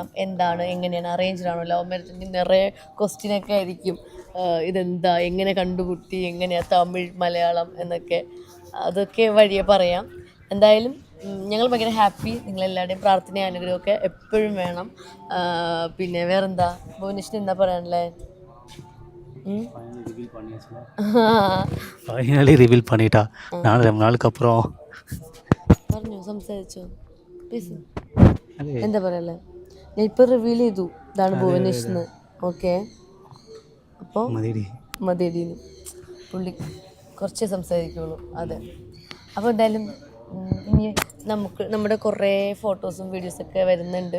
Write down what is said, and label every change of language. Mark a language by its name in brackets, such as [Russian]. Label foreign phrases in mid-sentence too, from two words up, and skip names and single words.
[Malayalam] എന്താണ്, എങ്ങനെയാണ്, അറേഞ്ച്ഡാണോ, [English] love marriage [Malayalam] നിറയെ ക്വസ്റ്റ്യനൊക്കെ ആയിരിക്കും. ഇതെന്താ, എങ്ങനെ കണ്ടുമുട്ടി, എങ്ങനെയാണ്, തമിഴ് മലയാളം എന്നൊക്കെ, അതൊക്കെ വഴിയെ പറയാം. എന്തായാലും ഞങ്ങൾ ഭയങ്കര ഹാപ്പി. നിങ്ങളെല്ലാവരുടെയും പ്രാർത്ഥനയും അനുഗ്രഹമൊക്കെ എപ്പോഴും വേണം. പിന്നെ വേറെന്താ, ഭുവനേഷിന് എന്താ പറയാനല്ലേ? [English] finally reveal [Tamil] பண்ணிட்டா. நானும் ரொம்ப நாளுக்கு அப்புறம் [Malayalam] പറഞ്ഞോ, സംസാരിച്ചോ, പേസ്. അതെ എന്താ പറയല്ലേ, ഞാൻ ഇപ്പോൾ റിവീൽ ചെയ്തു ഇതാണ് ഭുവനേഷ് എന്ന്. ഓക്കെ, അപ്പോൾ മതിയെന്ന് പുള്ളി കുറച്ചേ സംസാരിക്കുള്ളൂ. അതെ, അപ്പോൾ എന്തായാലും ഇനി നമ്മുടെ കുറേ ഫോട്ടോസും വീഡിയോസൊക്കെ വരുന്നുണ്ട്.